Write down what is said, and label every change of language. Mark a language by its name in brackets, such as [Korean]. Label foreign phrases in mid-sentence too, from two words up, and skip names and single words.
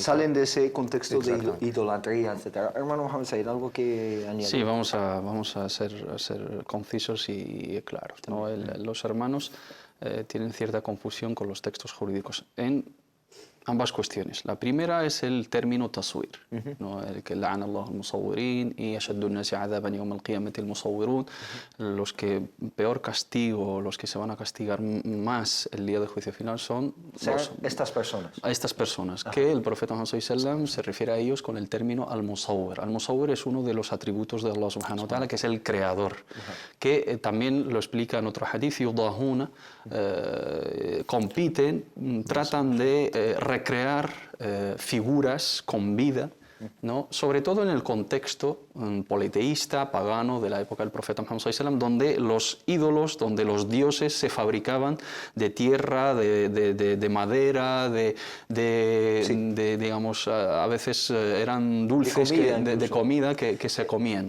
[Spanish] Salen de ese contexto de idolatría, etc. Hermano Mohamed Said, ¿algo que añadir? Sí, vamos a ser concisos y claros, ¿no? Los hermanos tienen cierta confusión con los textos jurídicos en ambas cuestiones. La primera es el término taswir, ¿no? El que [Arabic] لعن الله المصورين و أشد الناس عذابا يوم القيامة المصورون, [Spanish] los que peor castigo, los que se van a castigar más el día del juicio final son estas personas. A estas personas, que el profeta Muhammad sallam se refiere a ellos con el término al-musawwir. Al-musawwir es uno de los atributos de Allah [Arabic] سبحانه وتعالى, [Spanish] que es el creador, que también lo explica en otro hadith, yudahuna, compiten, tratan de recrear figuras con vida, ¿no? Sobre todo en el contexto politeísta, pagano de la época del profeta Muhammad sallam, donde los ídolos, donde los dioses se fabricaban de tierra, de madera, digamos, a veces eran dulces de comida que se comían.